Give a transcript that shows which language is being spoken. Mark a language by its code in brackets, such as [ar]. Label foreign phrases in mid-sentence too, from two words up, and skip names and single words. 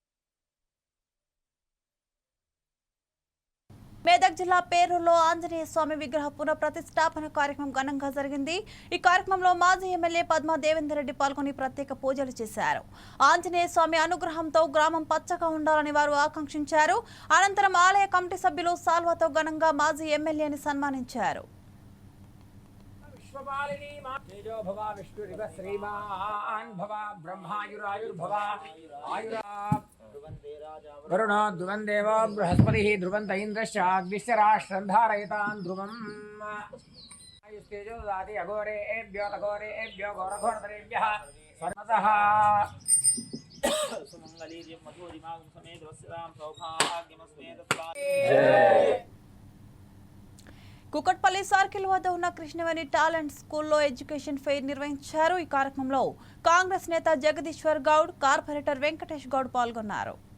[te] మెదక్ జిల్లా పేరూరులో ఆంజనేయ స్వామి విగ్రహ పునఃప్రతిష్ఠాపన కార్యక్రమం ఘనంగా జరిగింది. ఈ కార్యక్రమంలో మాజీ ఎమ్మెల్యే పద్మా దేవేందర్ రెడ్డి పాల్గొని ప్రత్యేక పూజలు చేశారు. ఆంజనేయ స్వామి అనుగ్రహంతో గ్రామం పచ్చగా ఉండాలని వారు ఆకాంక్షించారు. అనంతరం ఆలయ కమిటీ సభ్యులు సాల్వాతో ఘనంగా మాజీ ఎమ్మెల్యేని సన్మానించారు. [sa] वरुणो ध्रुवं देवो बृहस्पतिः ध्रुवन्त इन्द्रश्च अग्निश्च राष्ट्रं धारयतां ध्रुवम् आयुस्तेजो ददाति अघोरेभ्यो तघोरेभ्यो घोरघोरतरेभ्यः सर्वतः सुमङ्गलीर्यं मधुरिमागं समेत वस्यतां सौभाग्यमस्मे तत्प्राप्तिः. [te] కుకట్పల్లి సర్కిల్ వద్ద ఉన్న కృష్ణవేణి టాలెంట్ స్కూల్లో [en] education fair [te] నిర్వహించారు. ఈ కార్యక్రమంలో కాంగ్రెస్ నేత జగదీశ్వర్ గౌడ్, కార్పొరేటర్ వెంకటేష్ గౌడ్ పాల్గొన్నారు.